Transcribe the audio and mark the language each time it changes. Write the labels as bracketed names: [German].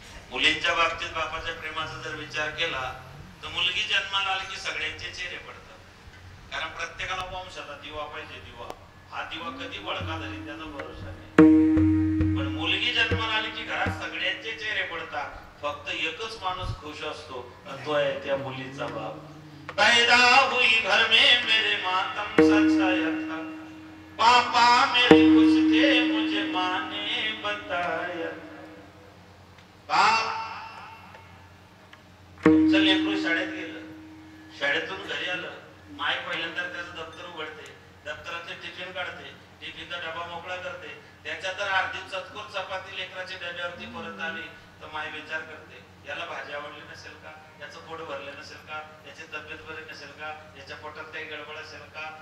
[Marathi] मुलींच्या बाबतीत बापाच्या प्रेमाचा जर विचार केला तर मुलगी जन्माला आली की सगळ्यांचे चेहरे पडतात. कारण प्रत्येकाला वंशाला दिवा पाहिजे. दिवा हा दिवा कधी वळका झाली त्याचा भरोसा नाही. पण मुलगी जन्माला आली की घरात सगळ्यांचे चेहरे पडतात. फक्त एकच माणूस खुश असतो, तो आहे त्या मुलीचा बाप. [Hindi] पैदा हुई घर में मेरे मातम सचाया था, पापा मेरे खुश थे मुझे माँ ने बताया. [Marathi] बाप तुमचं लेकरू शाळेत गेलं, शाळेतून घरी आलं, माय पहिल्यांदा त्याचं दप्तर उघडते, दप्तराचे टिफिन काढते, टिफिनचा डबा मोकळा करते. त्याच्या तर अर्धी चतकोर चपाती लेकराच्या डब्यावरती परत आली तर माय विचार करते, याला भाजी आवडली नसेल का, याचं पोट भरलं नसेल का, याची तब्येत बरी नसेल का, याच्या पोटात काही गडबड असेल का.